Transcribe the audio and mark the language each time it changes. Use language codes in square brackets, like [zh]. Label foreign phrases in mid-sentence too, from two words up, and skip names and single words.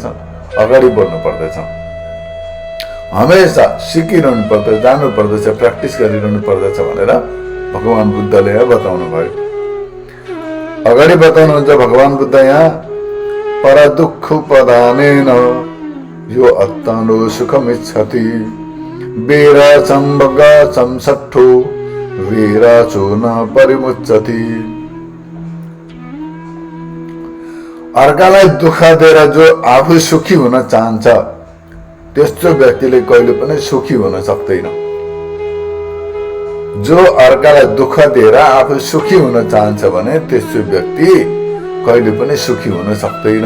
[ne] अगाडि बढ्नु पर्दछ। हमेशा सिकिरहनु पर्दछ, जानु पर्दछ, प्र्याक्टिस गरिरहनु पर्दछ भनेर भगवान बुद्धले यहाँ बताउनु भयो। अगाडि बताउनुहुन्छ भगवान बुद्ध यहाँ, [pi] पर दुःख पदानेन यो अत्तानो सुखमिच्छति वेरा सम्भग संसट्ठो वेरा चो न परिमुच्यति। [ne] अर्कालाई दुःख दिएर जो आफू सुखी हुन चाहन्छ त्यस्तो व्यक्तिले कहिले पनि सुखी हुन सक्दैन। जो अर्कालाई दुःख दिएर आफू सुखी हुन चाहन्छ भने त्यस्तो व्यक्ति कहिले पनि सुखी हुन सक्दैन।